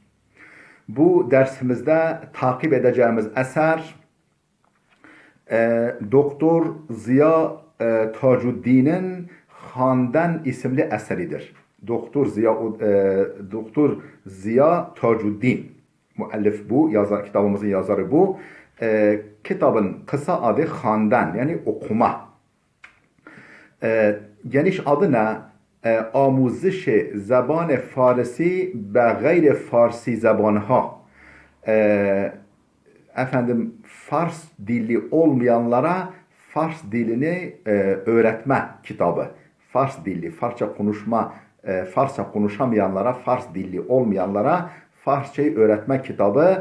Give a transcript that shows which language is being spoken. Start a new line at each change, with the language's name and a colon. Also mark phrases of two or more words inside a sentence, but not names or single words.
Turkish: Bu dersimizde takip edeceğimiz eser Doktor Ziya Tacuddin'in Handan isimli eseridir. Doktor Ziya Tacuddin müellif bu, kitabımızın yazarı bu. Kitabın kısa adı Handan, yani okuma. Geniş adı ne?
Persian: Amuzش زبان فارسی به غیر فارسی زبانها.
Turkish: Efendim, Fars dili olmayanlara Fars dilini öğretme kitabı. Fars dili, Farsça konuşamayanlara, Fars dili olmayanlara Farsçayı öğretme kitabı.